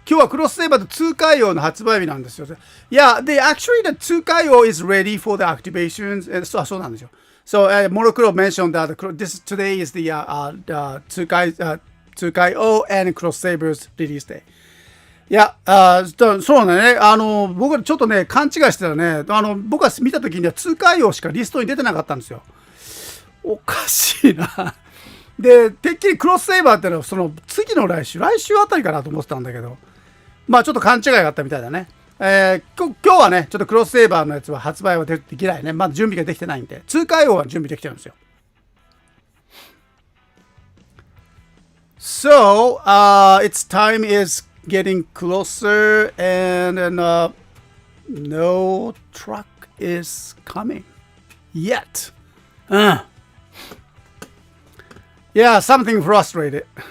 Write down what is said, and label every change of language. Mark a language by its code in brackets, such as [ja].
[ja] 今日はクロスセーバーと通貨用の発売日なんですよ。 [en] Yeah, actually the 通貨用 is ready for the activations. [ja] そうなんですよ。 [en] So Monocro mentioned that today is the 通貨用 and Cross Saber's release day. [ja] いや、そうなんだね。僕ちょっとね、勘違いしてたらね、僕が見た時には通貨用しかリストに出てなかったんですよ。おかしいな。で、てっきりクロスセーバーってのはその次の来週あたりかなと思ってたんだけど、まあちょっと勘違いがあったみたいだね。今日はね、ちょっとクロスセーバーのやつは発売はできないね。まだ準備ができてないんで、通貨用は準備できてるんですよ。 [en] So, its time is getting closer and no truck is coming yet. Yeah, something frustrated.